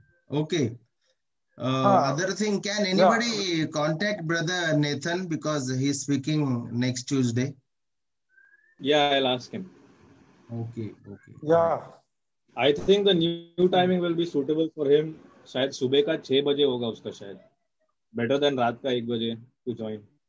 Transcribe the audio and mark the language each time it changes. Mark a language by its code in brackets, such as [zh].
[en] Okay. Other thing, can anybody contact brother Nathan because he's speaking next Tuesday? Yeah, I'll ask him. Okay. Yeah. I think the new timing will be suitable for him. [hi] शायद सुबह का 6 बजे होगा उसका शायद. [en] Better than [hi] रात का 1 बजे [en] to join.